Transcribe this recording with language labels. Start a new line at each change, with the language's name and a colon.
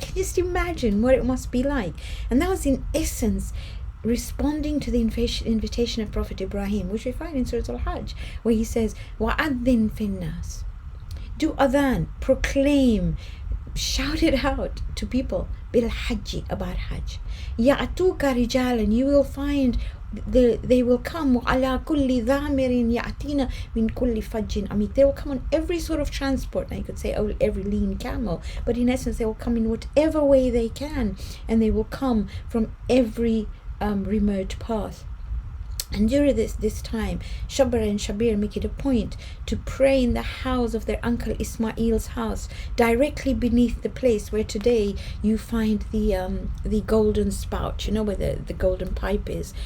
English: Can you just imagine what it must be like? And that was in essence responding to the invitation of Prophet Ibrahim, which we find in Surah Al-Hajj, where he says,
Arabic: وَأَذِّن فِي النَّاسِ,
English: do adhan, proclaim, shout it out to people, bil hajji, about Hajj.
Arabic: يَأْتُوكَ رِجَالًا,
English: you will find they will come
Arabic: وَعَلَى كُلِّ ذَامِرٍ يَأْتِينَ مِنْ كُلِّ فَجٍّ عَمِيقٍ.
English: They will come on every sort of transport. Now you could say every lean camel, but in essence they will come in whatever way they can, and they will come from every remote path. And during this time, Shabbar and Shabir make it a point to pray in the house of their uncle Ismail's house, directly beneath the place where today you find the golden spout, you know, where the golden pipe is.